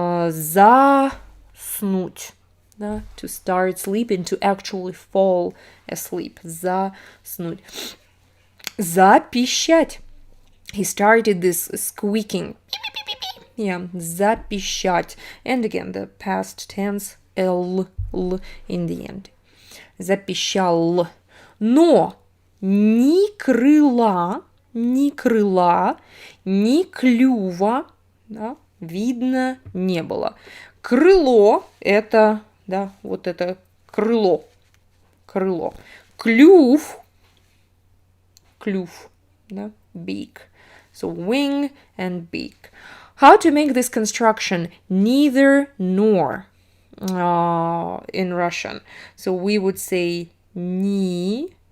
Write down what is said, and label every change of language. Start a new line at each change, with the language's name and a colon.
Russian: Заснуть, да,
English: to start sleeping, to actually fall asleep.
Russian: Заснуть. Запищать.
English: He started this squeaking. Yeah, запищать. And again, the past tense, L in the end.
Russian: Запищал. Но ни крыла, ни клюва, да, видно не было. Крыло – это, да, вот это крыло. Клюв, да,
English: beak. So wing and beak. How to make this construction? Neither nor in Russian. So we would say ни.